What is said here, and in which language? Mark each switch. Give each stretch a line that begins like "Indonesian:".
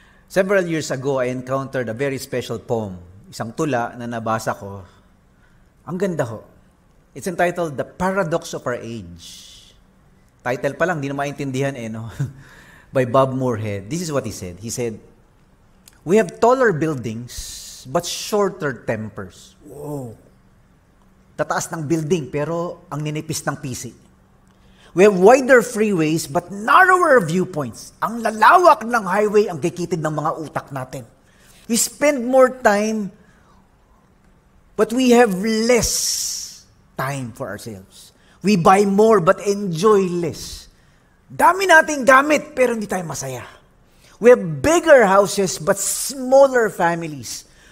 English: Several years ago, I encountered a very special poem.
Filipino: Isang tula na nabasa ko. Ang ganda ho.
English: It's entitled, The Paradox of Our Age. Title
Filipino: pa lang, di na maintindihan no?
English: By Bob Moorhead. This is what he said. He said, "We have taller buildings, but shorter tempers." Wow.
Filipino: Tataas ng building, pero ang ninipis ng PC.
English: We have wider freeways, but narrower viewpoints.
Filipino: Ang lalawak ng highway ang kikitid ng mga utak natin.
English: We spend more time, but we have less time for ourselves. We buy more, but enjoy less.
Filipino: Dami nating gamit, pero hindi tayo masaya.
English: We have bigger houses, but smaller families.